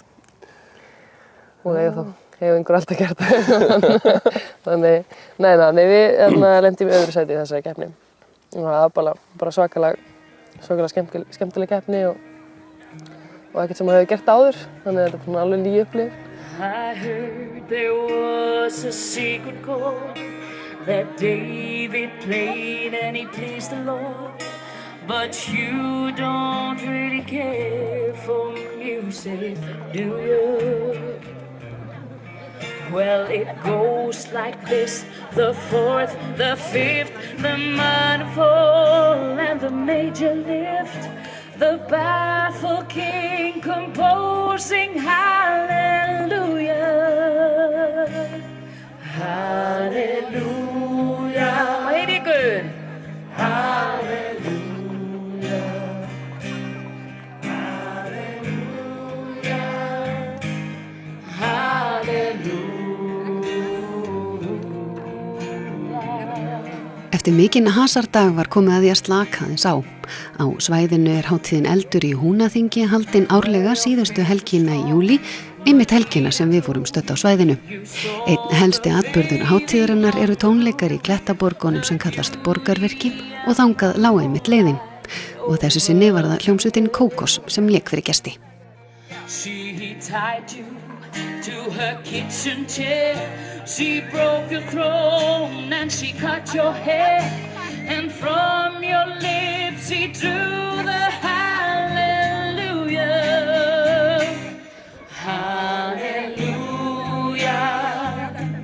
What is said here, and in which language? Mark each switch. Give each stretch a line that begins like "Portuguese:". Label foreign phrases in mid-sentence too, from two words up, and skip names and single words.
Icelandic: Og hefur einhver alltaf gert það. Þannig, nei, við lentum við öðru sæti í þessari keppni. Og það var bara svakalega skemmtileg keppni og ekkert sem maður hefur gert áður, þannig að þetta er alveg ný upplifun.
English: I heard there was a secret chord that David played and he pleased the Lord. But you don't really care for music, do you? Well, it goes like this: the fourth, the fifth, the minor fall and the major lift. The baffled king composing hallelujah, hallelujah. Mighty good. Hallelujah, hallelujah, hallelujah.
Icelandic: Eftir mikinn hasardag var komið að því að slaka aðeins á. Á svæðinu hátíðin Eldur í Húnaþingi haldin árlega síðustu helgina í júlí, einmitt helgina sem við fórum stödd á svæðinu. Einn helsti atburður hátíðarinnar eru tónleikar í klettaborgunum sem kallast Borgarvirki og þangað lá einmitt leiðin. Og þessu sinni var það hljómsveitin Kókos sem lék fyrir gesti.
English: She tied you to her kitchen chair. She broke your throne and she cut your hair. And from your lips he drew the hallelujah. Hallelujah.